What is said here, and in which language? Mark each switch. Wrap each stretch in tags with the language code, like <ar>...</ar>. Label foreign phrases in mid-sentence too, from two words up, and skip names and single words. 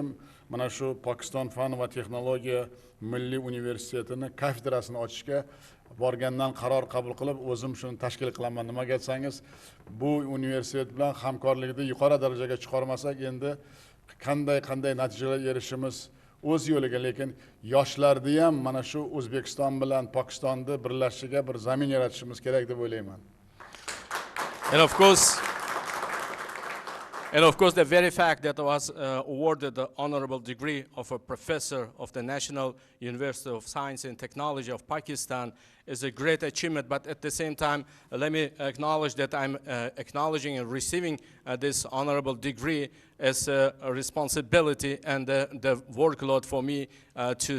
<uz>Mana shu Pokiston Fan va Texnologiya Milliy Universitetini kafedrasini ochishga borgandan qaror qabul qilib, o'zim shuni tashkil qilaman. Nimaga aytsangiz, bu universitet bilan hamkorlikni yuqori darajaga chiqarmasak, endi qanday natijalar erishishimiz o'z yo'liga, lekin yoshlarni ham mana shu O'zbekiston bilan Pokistonni birlashishiga bir zamin yaratishimiz kerak deb o'ylayman.</uz> <en>And of course, the very fact that I was awarded the honorable degree of a professor of the National University of Science and Technology of Pakistan is a great achievement. But at the same time, let me acknowledge that I'm acknowledging and receiving this honorable degree as a responsibility and the workload for me to</en>